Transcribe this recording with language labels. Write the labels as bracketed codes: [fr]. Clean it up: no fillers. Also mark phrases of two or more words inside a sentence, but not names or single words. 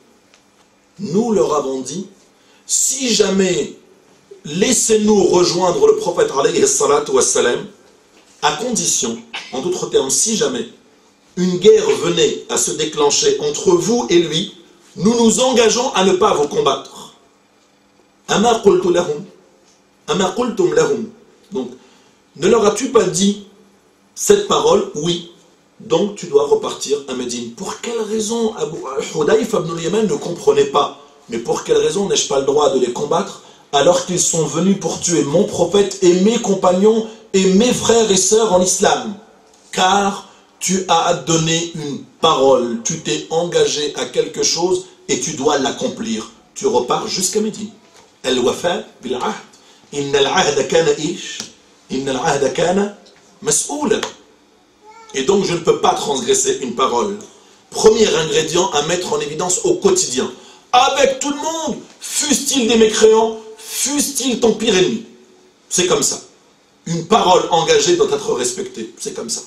[fr] Nous leur avons dit, si jamais laissez-nous rejoindre le prophète [ar] عليه الصلاة والسلام, [fr] à condition, en d'autres termes, si jamais une guerre venait à se déclencher entre vous et lui, nous nous engageons à ne pas vous combattre. [ar] أما قلت لهم، أما قلتم لهم. [fr] Donc, ne leur as-tu pas dit cette parole? Oui. Donc tu dois repartir à Médine. Pour quelle raison Hudayf ibn al-Yaman ne comprenait pas? Mais pour quelle raison n'ai-je pas le droit de les combattre alors qu'ils sont venus pour tuer mon prophète et mes compagnons et mes frères et sœurs en islam? Car tu as donné une parole, tu t'es engagé à quelque chose et tu dois l'accomplir. Tu repars jusqu'à Médine. [ar] الوفاء بالعهد. إن العهد كان إش. إن العهد كان مسؤولا. [fr] Et donc je ne peux pas transgresser une parole. Premier ingrédient à mettre en évidence au quotidien. Avec tout le monde, fussent-ils des mécréants, fussent-ils ton pire ennemi. C'est comme ça. Une parole engagée doit être respectée. C'est comme ça.